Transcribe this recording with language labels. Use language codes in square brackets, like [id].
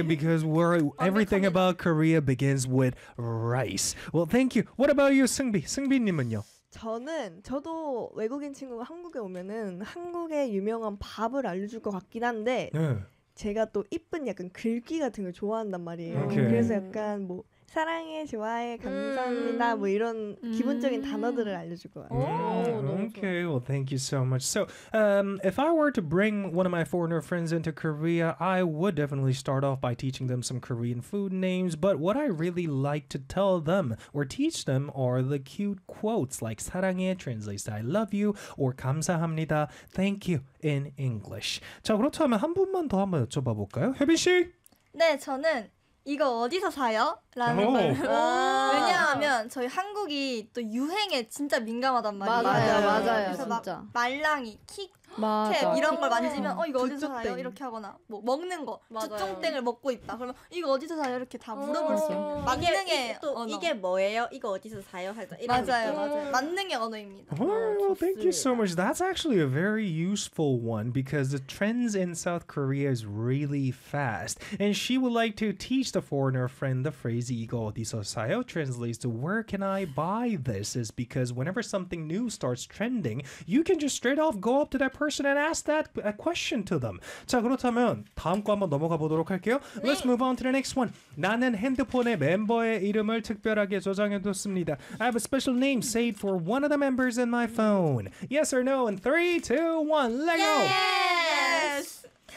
[en] Because we're everything about Korea begins with rice. Well, thank you. What about you, 승비? [ko] 승비님은요? 저는 저도 외국인 친구가 한국에 오면은 한국의 유명한 밥을 알려줄 것 같긴 한데 제가 또 이쁜 약간 글귀 같은 걸 좋아한단 말이에요. [en] Okay. [ko] 그래서 약간 뭐 사랑해, 좋아해, 감사합니다. 뭐 이런 기본적인 단어들을 알려줄 것 같아요. [en] 오, okay, well, thank you so much. So, if I were to bring one of my foreigner friends into Korea, I would definitely start off by teaching them some Korean food names. But what I really like to tell them or teach them are the cute quotes like [ko] 사랑해 [en] translates to I love you or [ko] 감사합니다, [en] thank you in English. [ko] 자, 그렇다면 한 분만 더 한번 여쭤봐볼까요? 혜빈 씨? 네, 저는 이거 어디서 사요? 라는 말. 왜냐하면 저희 한국이 또 유행에 진짜 민감하단 말이에요. 맞아요, 맞아요. 그래서 진짜. 막 말랑이, 킥, 캡 이런 걸 만지면 이거 어디서 주쩍땡. 사요? 이렇게 하거나 뭐 먹는 거, 주총땡을 먹고 있다. 그러면 이거 어디서 사요? 이렇게 다 물어볼 수 있는 만능의 또 언어. 이게 뭐예요? 이거 어디서 사요? 하자. 맞아요, 맞아요. 만능의 언어입니다. [en] Oh, thank you so much. That's actually a very useful one because the trends in South Korea is really fast. And she would like to teach the foreigner friend the phrase [ko] 이거 어디서 사요? [en] Translates to where can I buy this? Is because whenever something new starts trending, you can just straight off go up to that person and ask that question to them. [ko] 자, 그렇다면 다음 거 한번 넘어가 보도록 할게요. 네. [en] Let's move on to the next one. [ko] 나는 핸드폰에 멤버의 이름을 특별하게 저장해뒀습니다. [en] I have a special name saved for one of the members in my phone. Yes or no? In 3, 2, 1, let's go! Yes!